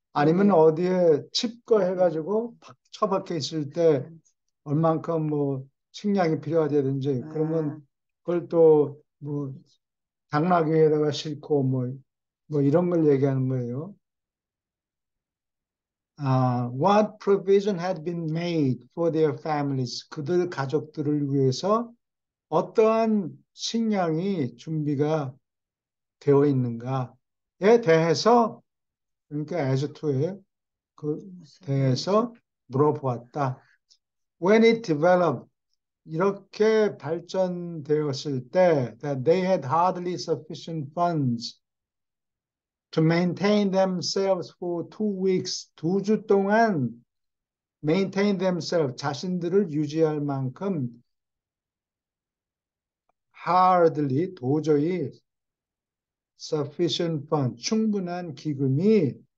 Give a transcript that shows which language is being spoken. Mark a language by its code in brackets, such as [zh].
[ko] 아니면 어디에 칩거해가지고 처박혀 있을 때 얼만큼 식량이 필요하다든지 그러면 그걸 또 당나귀에다가 싣고 이런 걸 얘기하는 거예요. [en] What provision had been made for their families? [ko] 그들 가족들을 위해서 어떠한 식량이 준비가 되어 있는가에 대해서, 그러니까 as to에 대해서 물어보았다. [en] When it developed, [ko] 이렇게 발전되었을 때, [en] that they had hardly sufficient funds to maintain themselves for 2 weeks, [ko] 2주 동안 [en] maintain themselves, [ko] 자신들을 유지할 만큼 [en] hardly, [ko] 도저히 [en] sufficient fund, [ko] 충분한 기금이